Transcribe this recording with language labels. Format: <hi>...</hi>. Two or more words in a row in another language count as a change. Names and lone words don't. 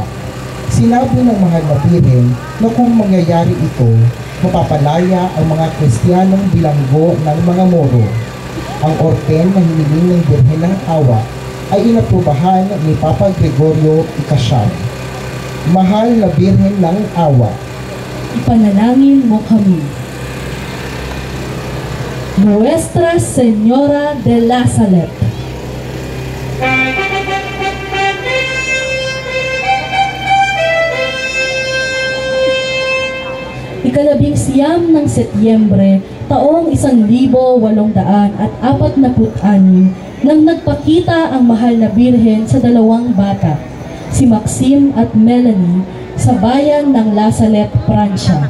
<tl>Sinabi ng mahal na Birhen na kung mangyayari ito, mapapalaya ang mga Kristiyanong bilanggo ng mga Moro. Ang orden na hiniling ng Birhen ng Awa ay inaprubahan ni Papa Gregorio Ikasyam. Mahal na Birhen ng Awa, Ipanalangin mo kami. Nuestra Señora de la Salette. Ikalabing-siyam ng Setyembre, taong 1846 nang nagpakita ang mahal na Birhen sa dalawang bata, si Maxime at Melanie, sa bayan ng La Salette, Pransya.</tl>